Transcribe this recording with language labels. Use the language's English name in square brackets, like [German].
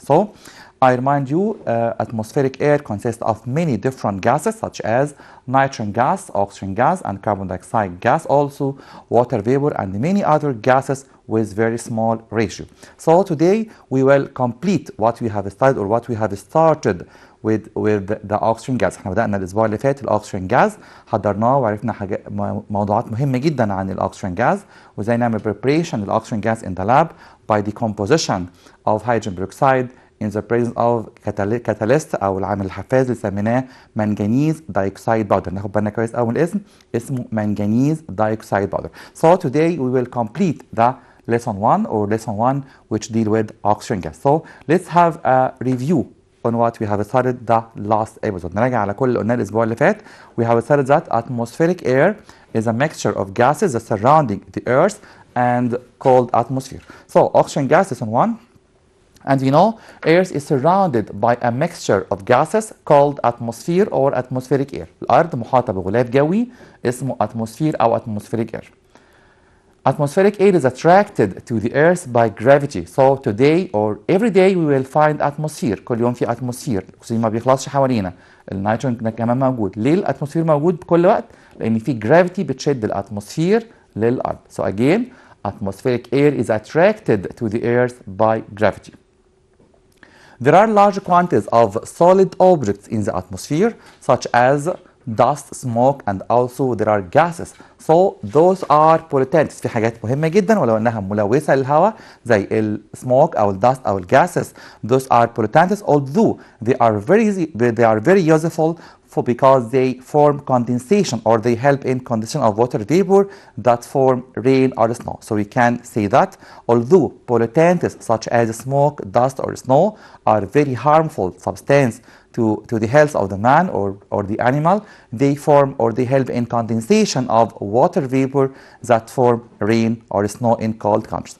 [English] So I remind you, atmospheric air consists of many different gases such as nitrogen gas, oxygen gas, and carbon dioxide gas, also water vapor, and many other gases with very small ratio. So today we will complete what we have studied or what we have started with the oxygen gas. [Arabic] احنا بدأنا الأسبوع اللي فات الأكسجين جاز، حضرناه وعرفنا موضوعات مهمة جدا عن الأكسجين جاز وازاي نعمل preparation للأكسجين جاز [English] in the lab by decomposition of hydrogen peroxide in the presence of catalyst [Arabic] أو العامل الحفاز اللي سميناه منجنيز دايوكسيد باودر. ناخد بالنا كويس أول الاسم، اسمه منجنيز دايوكسيد باودر. [English] So today we will complete the lesson 1 which deal with oxygen gas. So let's have a review on what we have studied the last episode. [Arabic] نراجع على كل اللي قلناه الأسبوع اللي فات. [English] We have studied that atmospheric air is a mixture of gases that surrounding the earth and called atmosphere. So oxygen gas is on 1. And we know Earth is surrounded by a mixture of gases called atmosphere or atmospheric air. [Arabic] الأرض محاطة بغلاف جوي اسمه atmosphere أو atmospheric air. [English] Atmospheric air is attracted to the Earth by gravity. So today or every day we will find atmosphere. [Arabic] كل يوم في atmosphere. الأكسجين ما بيخلصش حوالينا. النيتروجين كمان موجود. ليه الاتموسفير موجود بكل وقت؟ لأن في gravity بتشد الاتموسفير للأرض. [English] So again, atmospheric air is attracted to the Earth by gravity. There are large quantities of solid objects in the atmosphere, such as dust, smoke, and also there are gases. So those are pollutants. [Arabic] في حاجات مهمة جدا ولو انها ملوثة للهواء زي السموك أو الدست أو الgases. [English] Those are pollutants, although they are very useful because they form condensation or they help in condensation of water vapor that form rain or snow. So we can say that although pollutants such as smoke, dust, or snow are very harmful substance to the health of the man or the animal, they form or they help in condensation of water vapor that form rain or snow in cold countries.